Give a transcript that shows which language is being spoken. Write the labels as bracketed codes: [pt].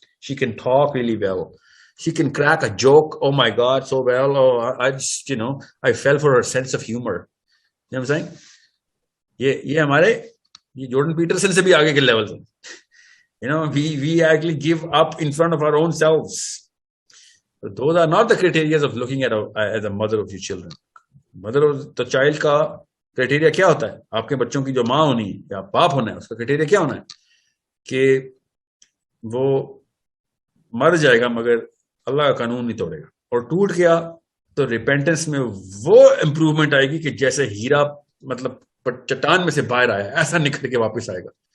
[en] She can talk really well. She can crack a joke. Oh my God, so well. Oh, I just I fell for her sense of humor. You know what I'm saying? [ur] یہ ہمارے یہ Jordan Pietersen سے بھی آگے کے level سے [en] we actually give up in front of our own selves. Those are not the criteria of looking at as a mother of your children. Mother of the child [ur] کا criteria کیا ہوتا ہے؟ آپ کے بچوں کی جو ماں ہونی یا باپ ہونا ہے اس کا کرائٹیریا کیا ہونا ہے؟ کہ وہ مر جائے گا مگر اللہ کا قانون نہیں توڑے گا. اور ٹوٹ گیا تو ریپینٹنس میں وہ امپروومنٹ آئے گی کہ جیسے ہیرا مطلب چٹان میں سے باہر آیا ایسا نکھر کے واپس آئے گا.